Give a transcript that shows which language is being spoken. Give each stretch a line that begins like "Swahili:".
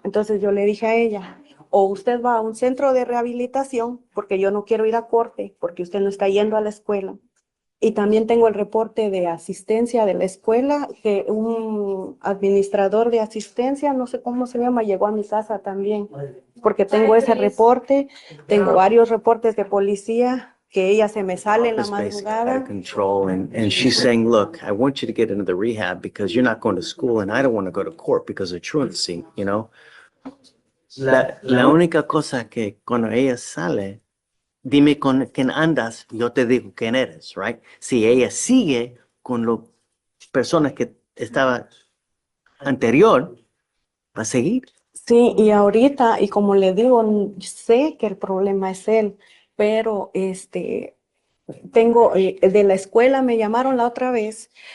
Spanish: Entonces yo le dije a ella, o usted va a un centro de rehabilitación, porque yo no quiero ir a corte, porque usted no está yendo a la escuela. Y también tengo el reporte de asistencia de la escuela, que un administrador de asistencia, no sé cómo se llama, llegó a mi casa también, porque tengo ese reporte, tengo varios reportes de policía, que ella se me sale en la
English: Is basically out of
Spanish: madrugada.
English: control, and she's saying, look, I want you to get into the rehab because you're not going to school, and I don't want to go to court because of truancy, you know?
Spanish: La única cosa que cuando ella sale, dime con quién andas, yo te digo quién eres, right? Si ella sigue con las personas que estaba anterior, va a seguir. Sí, y ahorita, y como le digo, sé que el problema es él, pero de la escuela me llamaron la otra vez,